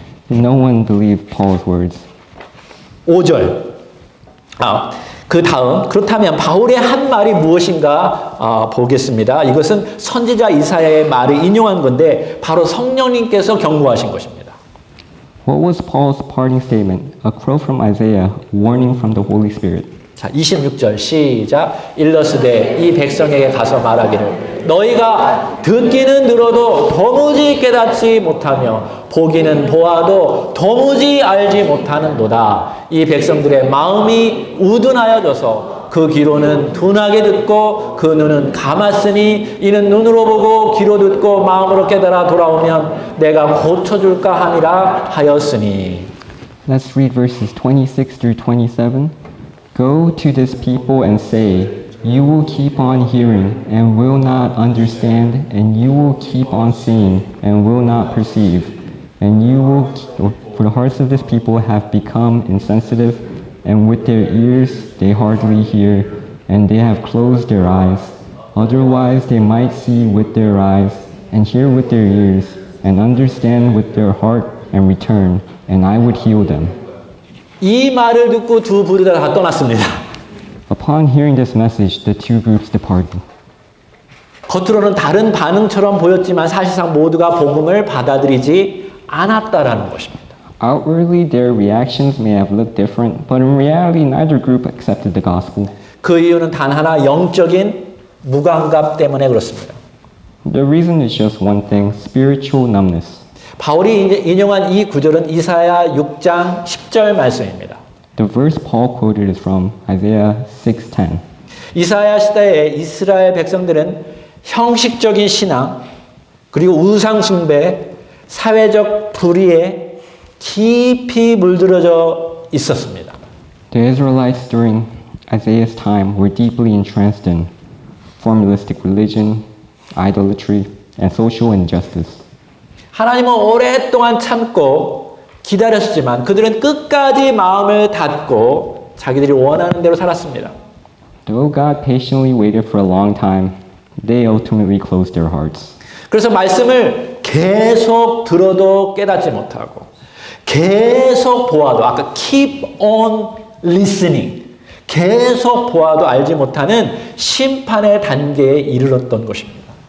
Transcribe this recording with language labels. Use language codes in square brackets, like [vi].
[en] No one believed Paul's words. [ko] 5절. 그 다음 그렇다면 바울의 한 말이 무엇인가 보겠습니다. 이것은 선지자 이사야의 말을 인용한 건데 바로 성령님께서 경고하신 것입니다. [en] What was Paul's parting statement? A crow from Isaiah, warning from the Holy Spirit. [ko] 자, 26절 시작. 일러스되 이 백성에게 가서 말하기를 너희가 듣기는 들어도 도무지 깨닫지 못하며 보기는 보아도 도무지 알지 못하는도다. 이 백성들의 마음이 우둔하여져서 그 귀로는 둔하게 듣고 그 눈은 감았으니 이는 눈으로 보고 귀로 듣고 마음으로 깨달아 돌아오면 내가 고쳐줄까 함이라 하였으니. [en] Let's read verses 26 through 27. Go to this people and say, you will keep on hearing and will not understand, and you will keep on seeing and will not perceive. And you will, for the hearts of this people have become insensitive, and with their ears they hardly hear, and they have closed their eyes. Otherwise they might see with their eyes, and hear with their ears, and understand with their heart, and return, and I would heal them. [ko] 이 말을 듣고 두 부류가 다 떠났습니다. [en] Upon hearing this message, the two groups departed. [ko] 겉으로는 다른 반응처럼 보였지만 사실상 모두가 복음을 받아들이지 않았다라는 것입니다. [en] Outwardly, their reactions may have looked different, but in reality, neither group accepted the gospel. [ko] 그 이유는 단 하나 영적인 무감각 때문에 그렇습니다. [en] The reason is just one thing, spiritual numbness. [ko] 바울이 인용한 이 구절은 이사야 6장 10절 말씀입니다. [en] The verse Paul quoted is from Isaiah 6:10. [ko] 이사야 시대에 이스라엘 백성들은 형식적인 신앙 그리고 우상 숭배, 사회적 불의에 깊이 물들어져 있었습니다. [en] The Israelites during Isaiah's time were deeply entrenched in formalistic religion, idolatry, and social injustice. [ko] 하나님은 오랫동안 참고 기다렸지만 그들은 끝까지 마음을 닫고 자기들이 원하는 대로 살았습니다. [en] Though God patiently waited for a long time, they ultimately closed their hearts. [ko] 그래서 말씀을 계속 들어도 깨닫지 못하고 계속 보아도 아까 [en] keep on listening [ko] 계속 보아도 알지 못하는 심판의 단계에 이르렀던 것입니다.